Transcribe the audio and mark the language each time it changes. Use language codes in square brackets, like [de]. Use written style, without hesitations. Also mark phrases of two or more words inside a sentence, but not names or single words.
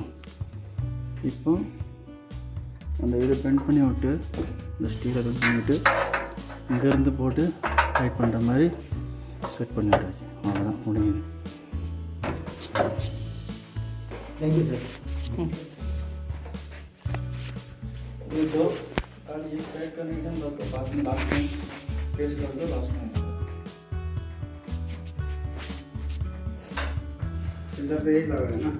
[ta] இப்போ அந்த இதை பெண்ட் பண்ணி விட்டு இந்த [en] steel bend [ta] பண்ணிவிட்டு இங்கேருந்து போட்டு டைட் பண்ணுற மாதிரி செட் பண்ணிவிட்டாச்சு. அவ்வளோதான், முடியுது. [en] Thank you sir. [hi] तो कल ये पैक करने के बाद में लास्ट में पेस्ट कर दो लास्ट में इधर पे एक लगा है ना,